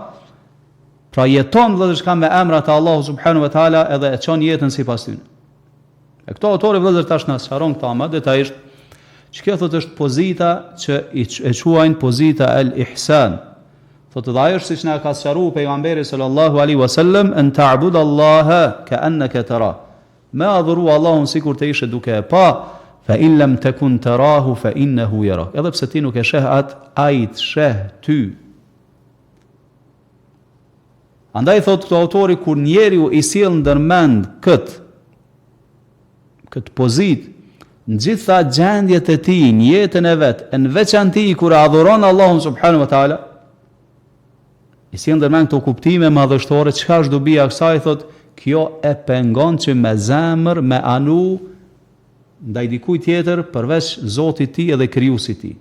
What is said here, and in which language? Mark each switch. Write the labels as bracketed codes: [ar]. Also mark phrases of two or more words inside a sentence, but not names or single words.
[sq] Pra jeton vëllezër çka me emrat e Allahu [ar] سبحانه وتعالى, [sq] edhe e çon jetën sipas tyre. E këto autori vëllezër tash na sqaron këta më detajisht, që kjo thotë është pozita që e quajnë pozita el-ihsan. Thotë dhe ajo është siç na ka sqaruar pejgamberi [ar] صلى الله عليه وسلم, أن تعبد الله كأنك ترى. [sq] Me adhuru Allahun sikur të ishe duke e pa, [ar] فإن لم تكن تراه فإنه يراك. [sq] Edhe pse ti nuk e sheh atë, ai të sheh ty. Andaj thotë këto autori, kur njeriu I sjell ndërmend këtë pozitë në gjitha gjendjet e tij, në jetën e vet, në veçanti kur adhuron Allahun [ar] سبحانه وتعالى, [sq] I sjell ndërmend këto kuptime madhështore, çka është dobia e kësaj, thotë, kjo e pengon që me zemër, me anu ndaj dikujt tjetër përveç Zotit ti edhe krijuesit ti.